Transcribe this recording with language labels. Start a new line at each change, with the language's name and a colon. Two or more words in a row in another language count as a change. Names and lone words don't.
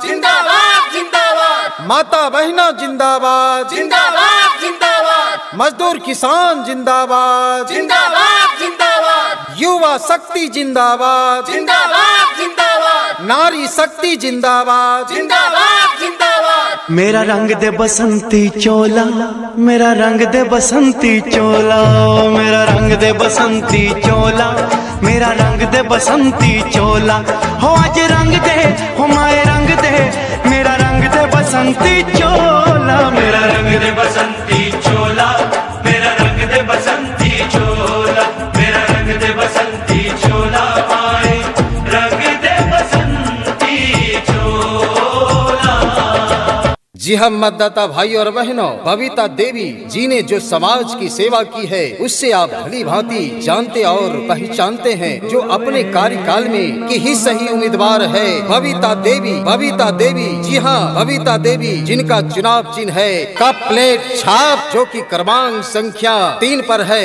Hindi: जिंदाबाद जिंदाबाद। माता बहना जिंदाबाद। जिंदाबाद जिंदाबाद। मजदूर किसान जिंदाबाद। जिंदाबाद जिंदाबाद। युवा शक्ति जिंदाबाद। जिंदाबाद जिंदाबाद। नारी शक्ति जिंदाबाद। जिंदाबाद जिंदाबाद। मेरा रंग दे बसंती चोला, मेरा रंग दे बसंती चोला, मेरा रंग दे बसंती चोला, मेरा रंग दे बसंती चोला। हो आज रंग दे, हो माए रंग दे, मेरा रंग दे बसंती चोला, मेरा रंग दे बसंती चोला, मेरा रंग दे बसंती चोला, मेरा रंग दे बसंती चोला, माए रंग दे बसंती चोला। जी हम मतदाता भाई और बहनों, बबीता देवी जी ने जो समाज की सेवा की है उससे आप भली भांति जानते और पहचानते हैं। जो अपने कार्यकाल में की ही सही उम्मीदवार है बबीता देवी। बबीता देवी, जी हाँ, बबीता देवी जिनका चुनाव चिन्ह है कप प्लेट छाप, जो कि क्रमांक संख्या 3 पर है।